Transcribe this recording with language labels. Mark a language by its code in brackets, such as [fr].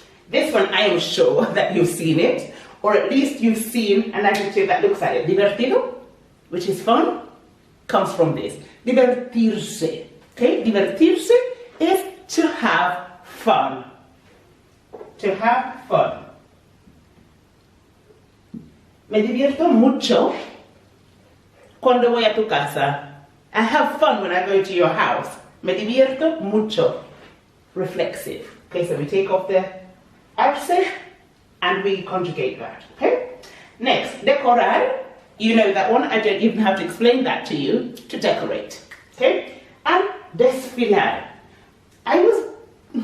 [en] This one, I am sure that you've seen it, or at least you've seen an adjective that looks like it. Divertido, which is fun, comes from this. Divertirse. Okay, divertirse is to have fun. To have fun. [es] Me divierto mucho cuando voy a tu casa. [en] I have fun when I go to your house. [es] Me divierto mucho. [en] Reflexive. Okay, so we take off the arse and we conjugate that. Okay? Next, decorar. You know that one. I don't even have to explain that to you. To decorate. Okay? And desfilar. I was